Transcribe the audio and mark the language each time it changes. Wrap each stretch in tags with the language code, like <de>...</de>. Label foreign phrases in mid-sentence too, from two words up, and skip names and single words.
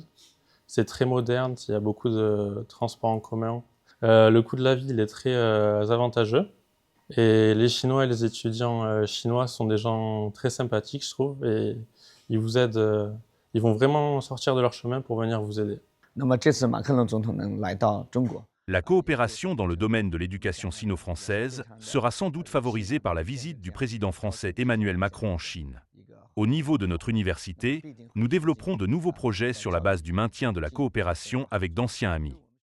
<fr>C'est très moderne, il y a beaucoup de transports en commun. Le coût de la vie, il est très avantageux. Et les Chinois et les étudiants chinois sont des gens très sympathiques, je trouve, et ils vous aident, ils vont vraiment sortir de leur chemin pour venir vous aider.</fr> <zh>那么这次马克龙总统能来到中国，</zh> <fr>La coopération dans le domaine de l'éducation sino-française sera sans doute favorisée par la visite du président français Emmanuel Macron en Chine. Au niveau de notre université, nous développerons de nouveaux projets sur la base du maintien de la coopération avec d'anciens amis.</fr>